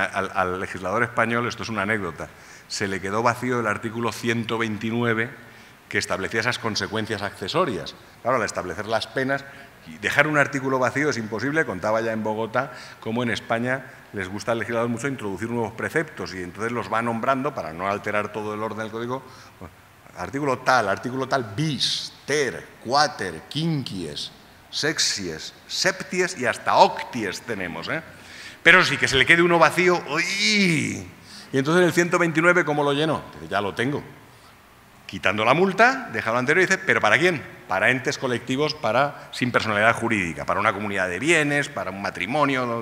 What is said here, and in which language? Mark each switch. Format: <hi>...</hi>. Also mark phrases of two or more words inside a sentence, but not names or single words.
<es>Al legislador español, esto es una anécdota, se le quedó vacío el artículo 129 que establecía esas consecuencias accesorias. Claro, al establecer las penas, dejar un artículo vacío es imposible. Contaba ya en Bogotá cómo en España les gusta al legislador mucho introducir nuevos preceptos y entonces los va nombrando para no alterar todo el orden del código. Artículo tal,</es> <la>bis, ter, quater, quinquies, sexies, septies</la> <es>y hasta octies tenemos, ¿eh? Pero sí, que se le quede uno vacío, ¡uy! Y entonces el 129, ¿cómo lo llenó? Ya lo tengo. Quitando la multa, deja lo anterior y dice, ¿pero para quién? Para entes colectivos sin personalidad jurídica, para una comunidad de bienes, para un matrimonio, ¿no?</es>